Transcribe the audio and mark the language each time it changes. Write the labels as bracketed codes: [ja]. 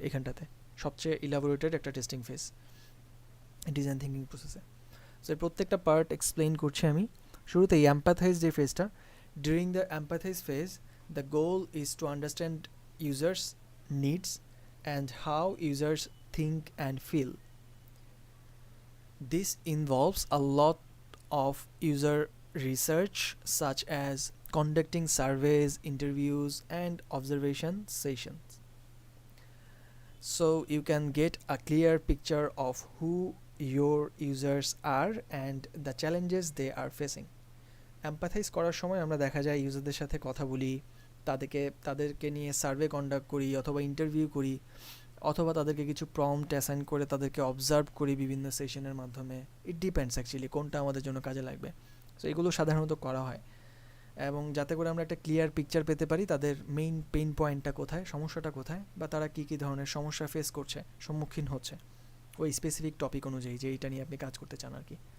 [bn] এখানটাতে সবচেয়ে ইলাবোরেটেড একটা টেস্টিং ফেজ ডিজাইন থিঙ্কিং প্রসেসে। সো এর প্রত্যেকটা পার্ট এক্সপ্লেইন করছি আমি। শুরুতেই এম্প্যাথাইজ যে ফেজটা, [en] During the empathize phase the goal is to understand users needs and how users think and feel. This involves a lot of user research, such as conducting surveys, interviews, and observation sessions. So you can get a clear picture of who your users are and the challenges they are facing. [bn] Empathize করার সময় আমরা দেখা যায় ইউজারদের সাথে কথা বলি, তাদেরকে নিয়ে সার্ভে কন্ডাক্ট করি অথবা ইন্টারভিউ করি, অথবা তাদেরকে কিছু প্রম্পট অ্যাসাইন করে তাদেরকে অবজার্ভ করি বিভিন্ন সেশনের মাধ্যমে। [en] it depends actually [bn] কোনটা আমাদের জন্য কাজে লাগবে। সো এগুলো সাধারণত করা হয়, এবং যাতে করে আমরা একটা ক্লিয়ার পিকচার পেতে পারি তাদের মেইন পেইন পয়েন্টটা কোথায়, সমস্যাটা কোথায়, বা তারা কী কী ধরনের সমস্যা ফেস করছে, সম্মুখীন হচ্ছে ওই স্পেসিফিক টপিক অনুযায়ী যে এইটা নিয়ে আপনি কাজ করতে চান আর কি।